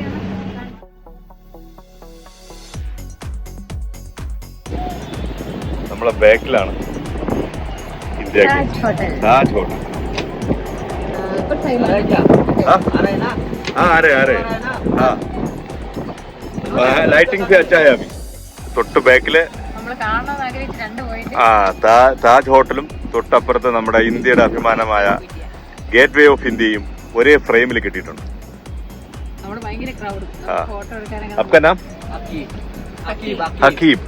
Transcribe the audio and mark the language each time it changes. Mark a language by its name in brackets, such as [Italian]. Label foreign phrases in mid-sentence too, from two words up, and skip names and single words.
[Malayalam] നമ്മളെ ബാക്കിലാണ് ഇന്ത്യ താജ് ഹോട്ടൽ. [Hindi] ലൈറ്റിംഗ് से अच्छा है अभी. [Malayalam] തൊട്ട് ബാക്കില് താജ് ഹോട്ടലും തൊട്ടപ്പുറത്ത് നമ്മുടെ ഇന്ത്യയുടെ അഭിമാനമായ ഗേറ്റ് വേ ഓഫ് ഇന്ത്യയും ഒരേ ഫ്രെയിമിൽ കിട്ടിയിട്ടുണ്ട്. [Hindi] आपका नाम? ഹക്കീബ്.